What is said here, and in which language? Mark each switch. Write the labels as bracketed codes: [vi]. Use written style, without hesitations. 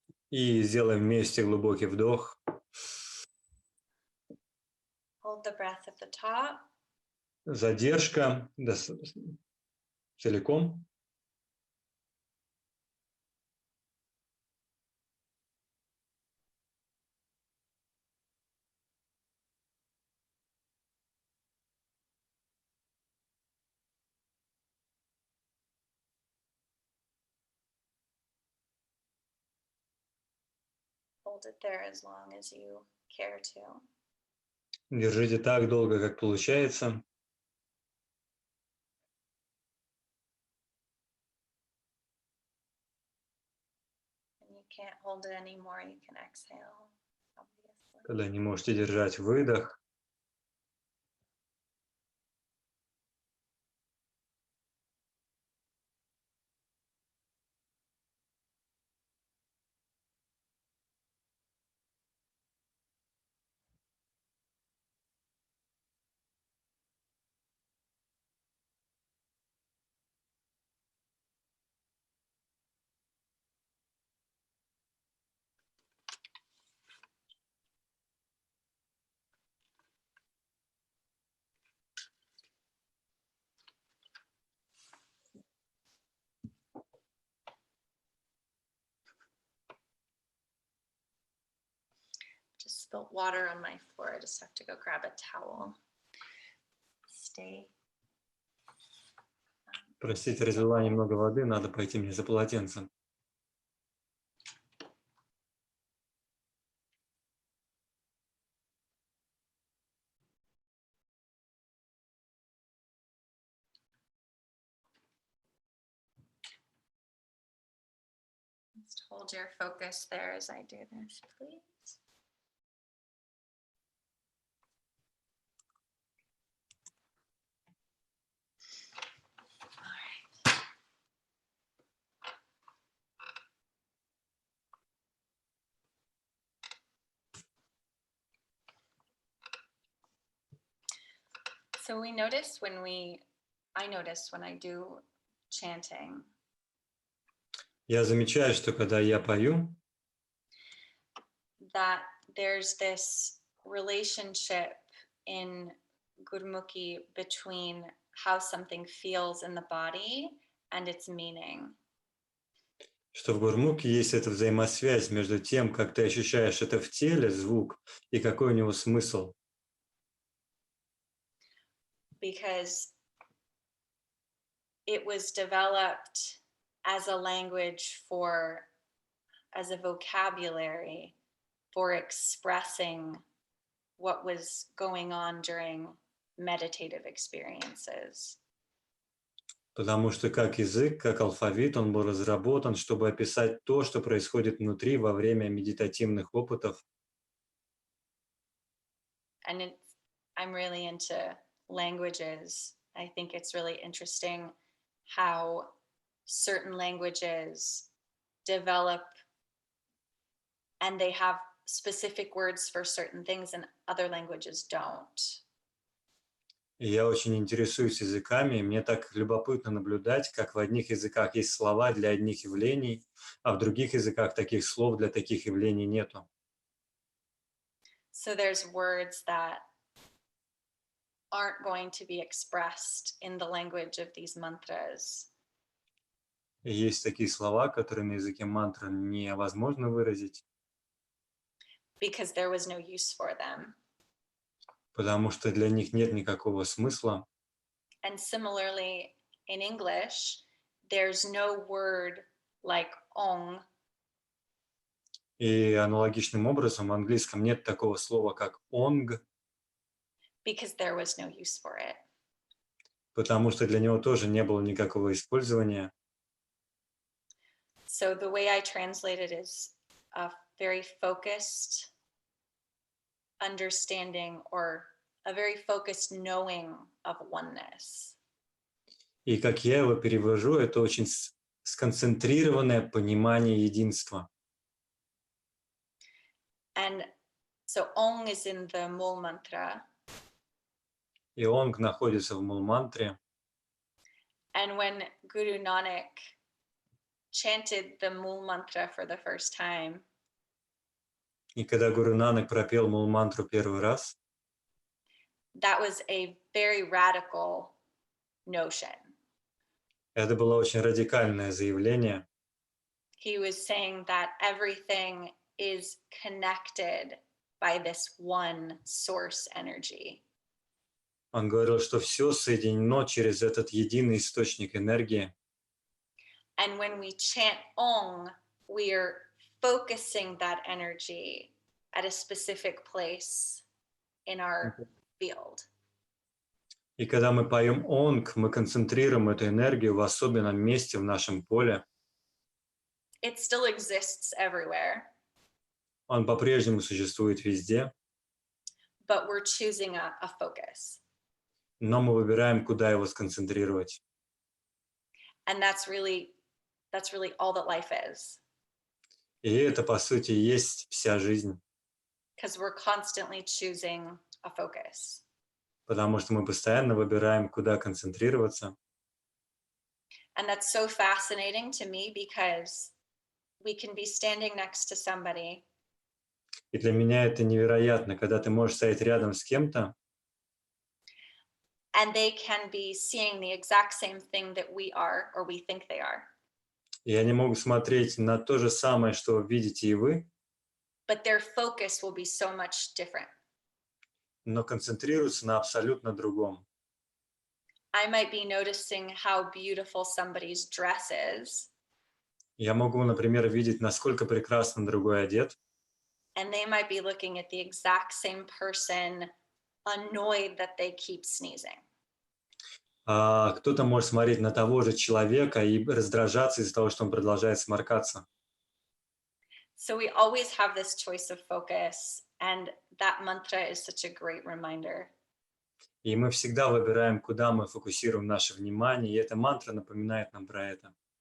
[ru] И сделаем вместе глубокий вдох. [en] Hold the breath at the top. [ru] Задержка целиком. [en] hold it there as long as you care to. [ru] Держите так долго, как получается. [en] When you can't hold it anymore, you can exhale, obviously. [ru] Когда не можете держать выдох, [en] Just spilled water on my floor. I just have to go grab a towel. Stay. [ru] простите, разлила немного воды, надо пойти мне за полотенцем. [en] Just hold your focus there as I do this, please. All right. So I notice when I do chanting, [ru] Я замечаю, что когда я пою, [en] that there's this relationship in Gurmukhi between how something feels in the body and its meaning. [ru] что в гурмуке есть эта взаимосвязь между тем, как ты ощущаешь это в теле, звук, и какой у него смысл. [en] Because it was developed as a language as a vocabulary for expressing what was going on during meditative experiences. [ru] Потому что как язык, как алфавит, он был разработан, чтобы описать то, что происходит внутри во время медитативных опытов. [en] And I'm really into languages. I think it's really interesting how certain languages develop and they have specific words for certain things and other languages don't. [ru] И я очень интересуюсь языками, и мне так любопытно наблюдать, как в одних языках есть слова для одних явлений, а в других языках таких слов для таких явлений нету. [en] So there's words that aren't going to be expressed in the language of these mantras. [ru] И есть такие слова, которые на языке мантра невозможно выразить, [en] Because there was no use for them. [ru] потому что для них нет никакого смысла. [en] And similarly, in English, there's no word like ong. [ru] И аналогичным образом в английском нет такого слова, как онг, [en] Because there was no use for it. [ru] потому что для него тоже не было никакого использования. [en] So the way I translate it is a very focused understanding or a very focused knowing of oneness. [ru] И как я его перевожу, это очень сконцентрированное понимание единства. [en] And so Ong is in the Mul mantra. [ru] И онг находится в мул-мантре. [en] And when Guru Nanak chanted the Mul mantra for the first time, [ru] И когда Гуру Нанак пропел мул-мантру первый раз, [en] that was a very radical notion. [ru] это было очень радикальное заявление. [en] He was saying that everything is connected by this one source energy. [ru] Он говорил, что все соединено через этот единый источник энергии. [en] And when we chant Ong, we are focusing that energy at a specific place in our field. [ru] И когда мы поем онг, мы концентрируем эту энергию в особенном месте в нашем поле. [en] It still exists everywhere, [ru] Он по-прежнему существует везде, [en] but we're choosing a focus. [ru] но мы выбираем, куда его сконцентрировать. [en] And that's really all that life is. [ru] И это, по сути, и есть вся жизнь, [en] Because we're constantly choosing a focus. [ru] потому что мы постоянно выбираем, куда концентрироваться. [en] And that's so fascinating to me because we can be standing next to somebody [ru] И для меня это невероятно, когда ты можешь стоять рядом с кем-то, [en] and they can be seeing the exact same thing that we are or we think they are. [ru] и они могут смотреть на то же самое, что видите и вы, [en] But their focus will be so much different. [ru] но концентрируются на абсолютно другом. [en] I might be noticing how beautiful somebody's dress is, [ru] Я могу, например, видеть, насколько прекрасно другой одет, [en] and they might be looking at the exact same person, annoyed that they keep sneezing. [ru] а кто-то может смотреть на того же человека и раздражаться из-за того, что он продолжает сморкаться. [en] So we always have this choice of focus, and that mantra is such a great reminder. [ru] И мы всегда выбираем, куда мы фокусируем наше внимание, и эта мантра напоминает нам про это.